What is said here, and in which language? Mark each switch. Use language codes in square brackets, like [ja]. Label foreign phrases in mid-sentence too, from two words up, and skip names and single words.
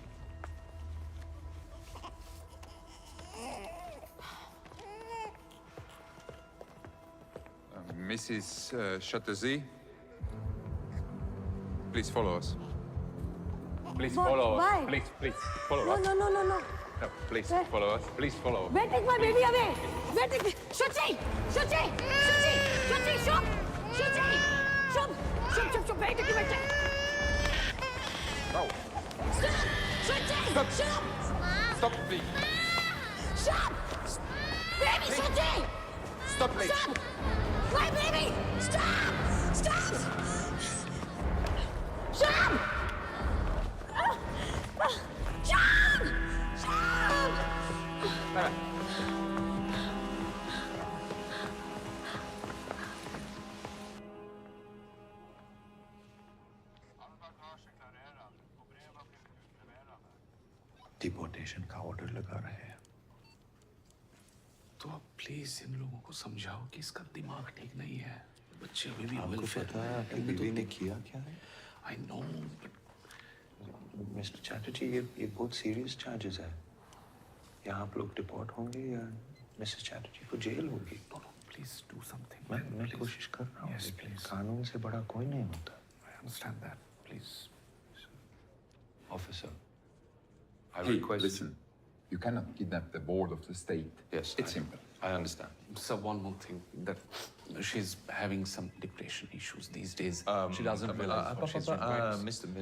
[en] Mrs. Chatterjee, please follow us. Please What? follow us. Why? Please follow No, us. no, no, no, no. No, please Where? follow us. Please follow. Where take my baby away? Where take me? Shuchi! Shuchi! Shuchi! Shuchi! Shub! Shuchi! Shub! Shub! Shub! Shub! Where take you? Where take? No. Stop! Shuchi! Stop. Shub! Stop, please. Shub! Baby, Shuchi! Stop, please. Stop! My baby! Stop! Stop! Shub! Shub! Shub! [hi] डिपोर्टेशन का ऑर्डर लगा रहे हैं तो अब प्लीज इन लोगों को समझाओ कि इसका दिमाग ठीक नहीं है। बच्चे अभी भी आपको पता है आपकी बीवी ने किया क्या है? [en] I know [hi] मिस्टर चैटर्जी, ये बहुत [en] serious charges [hi] है। यहाँ आप लोग डिपोर्ट होंगे या मिसेस चैटर्जी को जेल होगी? [en] please do something. [hi] मैं कोशिश कर रहा हूँ। [en] Yes, please. [hi] कानून से बड़ा कोई नहीं होता। [en] I understand that. Please. Officer, I Hey, request. listen. You cannot kidnap the board of the state. Yes, It's simple. I understand. So one more thing, that she's having some depression issues these days. She doesn't realize what she's doing.